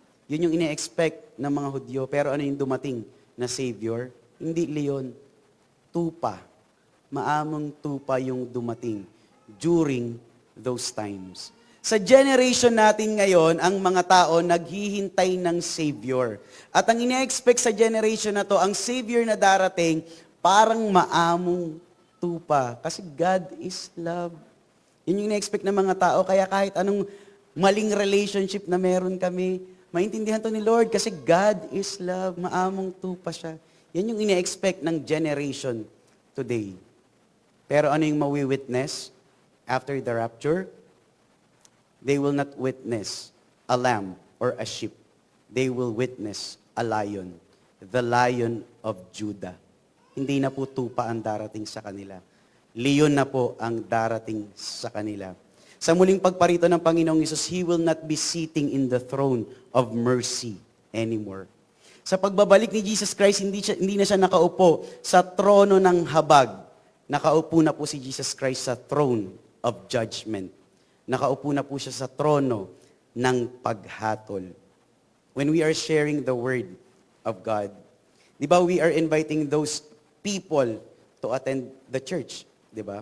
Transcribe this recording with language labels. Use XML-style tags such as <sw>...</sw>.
<tl>Yun yung ine-expect ng mga Hudyo. Pero ano yung dumating na Savior? Hindi leon, tupa. Maamong tupa yung dumating</tl> <en>during those times.</en> <tl>Sa generation natin ngayon, ang mga tao naghihintay ng Savior. At ang ine-expect sa generation na to, ang Savior na darating, parang maamong tupa. Kasi</tl> <en>God is love.</en> <tl>Yun yung ina-expect ng mga tao. Kaya kahit anong maling relationship na meron kami, maintindihan to ni Lord kasi</tl> <en>God is love.</en> <tl>Maamong tupa siya. Yan yung ina-expect ng generation today. Pero ano yung mawi-witness</tl> <en>after the rapture? They will not witness a lamb or a sheep. They will witness a lion. The Lion of Judah.</en> <tl>Hindi na po tupa ang darating sa kanila. Leon na po ang darating sa kanila. Sa muling pagparito ng Panginoong Hesus,</tl> <en>He will not be sitting in the throne of mercy anymore.</en> <tl>Sa pagbabalik ni Jesus Christ, hindi na siya nakaupo sa trono ng habag. Nakaupo na po si Jesus Christ sa</tl> <en>throne of judgment.</en> <tl>Nakaupo na po siya sa trono ng paghatol.</tl> <en>When we are sharing the Word of God,</en> <tl>di ba</tl> <en>we are inviting those people to attend the church, 'di ba?</en>